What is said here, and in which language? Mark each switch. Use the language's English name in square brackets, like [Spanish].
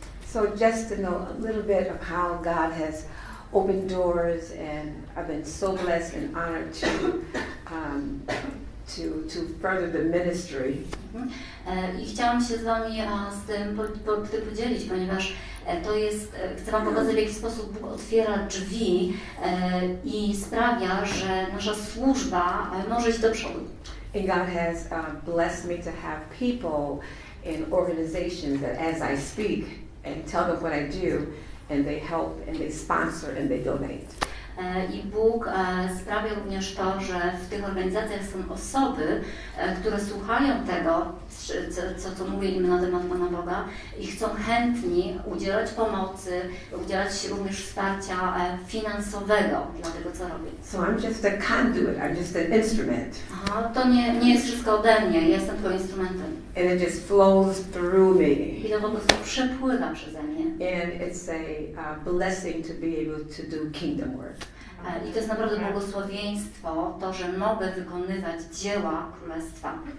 [English] So just to know a little bit of how God has opened doors, and I've been so blessed and honored to to further the ministry. [Polish] I chciałam się z Wami z tym podzielić, ponieważ to jest, chcę Wam pokazać, w jaki sposób Bóg otwiera drzwi i sprawia, że nasza służba może iść do przodu. [English] And God has blessed me to have people in organizations that as I speak and tell them what I do, and they help and they sponsor and they donate. [Polish] I Bóg sprawia również to, że w tych organizacjach są osoby, które słuchają tego, co mówię im na temat Pana Boga i chcą chętnie udzielać pomocy, udzielać również wsparcia finansowego dla tego, co robię. [English] So I'm just a conduit, I'm just an instrument. [Polish] To nie jest wszystko ode mnie, ja jestem tylko instrumentem. [English] And it just flows through me. [Polish] I to po prostu przepływa przeze mnie. [English] And it's a blessing to be able to do kingdom work. [Polish] I to jest naprawdę błogosławieństwo, to, że mogę wykonywać dzieła Królestwa.